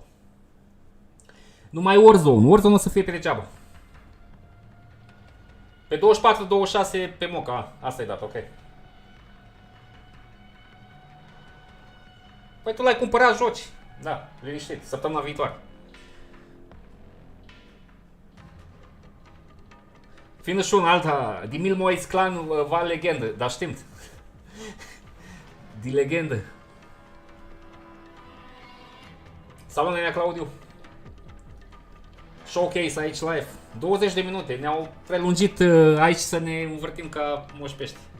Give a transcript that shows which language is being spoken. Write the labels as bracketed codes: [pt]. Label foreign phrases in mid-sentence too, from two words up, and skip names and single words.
[ro] Numai Warzone o să fie pe degeaba. Pe 24-26 pe Moca, asta e dat, ok. Păi tu l-ai cumpărat, joci. Da, liniștit, săptămâna viitoare. [de] Finde schon, Alter, die Milmois Clan war Legende, das stimmt. Die Legende. [ro] Salut, nenea Claudiu. Showcase aici live. 20 de minute, ne-au prelungit aici să ne învârtim ca moși pești.